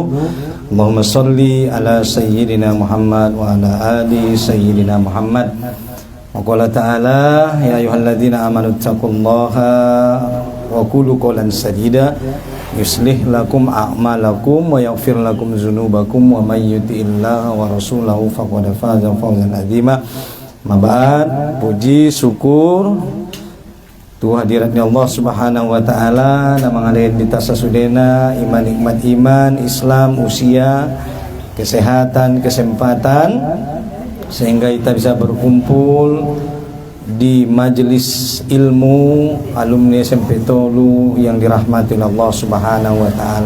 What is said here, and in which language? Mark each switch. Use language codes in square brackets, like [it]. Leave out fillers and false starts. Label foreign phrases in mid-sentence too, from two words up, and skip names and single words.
[ar] اللهم صل على سيدنا محمد وعلى آل سيدنا محمد. وقال تعالى يا أيها الذين آمنوا اتقوا الله وقولوا قولا سديدا يصلح لكم أعمالكم ويغفر لكم ذنوبكم ومن يطع الله ورسوله فقد فاز فوزا عظيما. [id] Mabad, puji syukur tu hadiratnya [ar] الله سبحانه وتعالى, [id] nama ngalain di tasasudena iman nikmat iman, Islam, usia, kesehatan, kesempatan sehingga kita bisa berkumpul di majelis ilmu alumni SMP Tolu yang dirahmati [ar] الله سبحانه وتعالى.